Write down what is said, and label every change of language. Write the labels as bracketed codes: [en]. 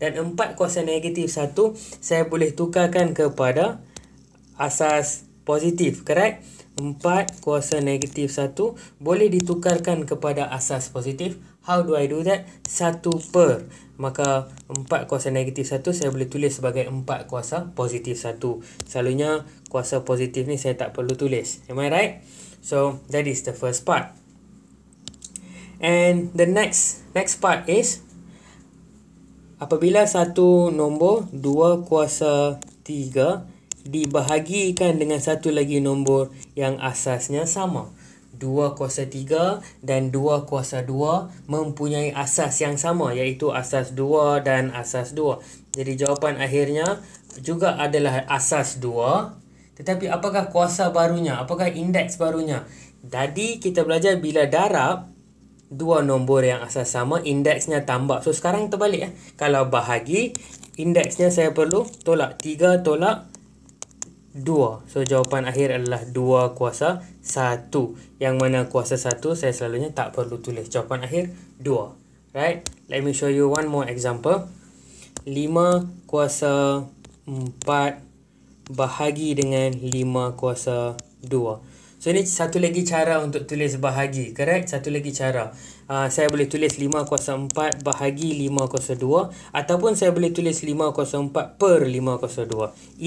[ms] Dan 4 kuasa negatif 1, saya boleh tukarkan kepada asas positif, correct? 4 kuasa negatif 1 boleh ditukarkan kepada asas positif. [en] How do I do that? [ms] 1 per. Maka 4 kuasa negatif 1 saya boleh tulis sebagai 4 kuasa positif 1. Selalunya kuasa positif ni saya tak perlu tulis. [en] Am I right? So, that is the first part. And the next part is [ms] apabila satu nombor 2 kuasa 3 dibahagikan dengan satu lagi nombor yang asasnya sama. 2 kuasa 3 dan 2 kuasa 2 mempunyai asas yang sama, iaitu asas 2 dan asas 2. Jadi jawapan akhirnya juga adalah asas 2. Tetapi apakah kuasa barunya? Apakah indeks barunya? Jadi kita belajar bila darab dua nombor yang asas sama, indeksnya tambah. So sekarang terbalik. Kalau bahagi, indeksnya saya perlu tolak. 3 tolak 2. So jawapan akhir adalah 2 kuasa 1. Yang mana kuasa 1 saya selalunya tak perlu tulis. Jawapan akhir 2. Right? [en] Let me show you one more example. [ms] 5 kuasa 4 bahagi dengan 5 kuasa 2. So ini satu lagi cara untuk tulis bahagi. Correct? Satu lagi cara. Saya boleh tulis 5 kuasa 4 bahagi 5 kuasa 2. Ataupun saya boleh tulis 5 kuasa 4 per 5 kuasa 2.